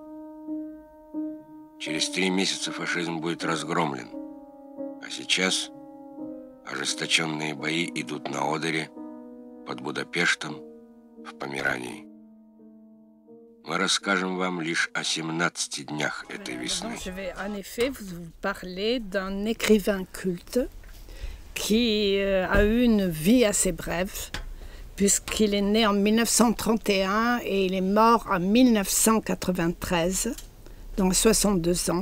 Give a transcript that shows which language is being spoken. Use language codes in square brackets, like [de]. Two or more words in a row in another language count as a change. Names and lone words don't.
[ru] Через 3 месяца фашизм будет разгромлен. А сейчас ожесточенные бои идут на Одере, под Будапештом, в Померании. Мы расскажем вам лишь о 17 днях этой весны. [fr] Je vais en effet vous parler d'un écrivain culte qui a eu une vie assez brève, puisqu'il est né en 1931 et il est mort en 1993, donc 62 ans.